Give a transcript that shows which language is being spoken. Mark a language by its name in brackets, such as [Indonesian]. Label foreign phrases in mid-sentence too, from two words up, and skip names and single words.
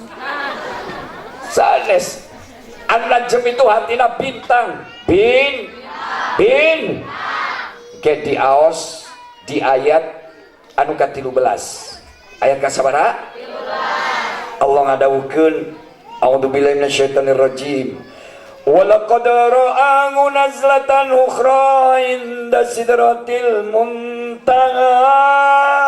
[Sundanese] Sanes An-Najm itu hatina bintang. Bin ke di aos di ayat anu ka-13. Ayat ka sabaraha? 13. Allah ngadawukeun [Arabic] أعوذ بالله من الشيطان الرجيم. ولقد رآه نزلة أخرى عند سدرة المنتهى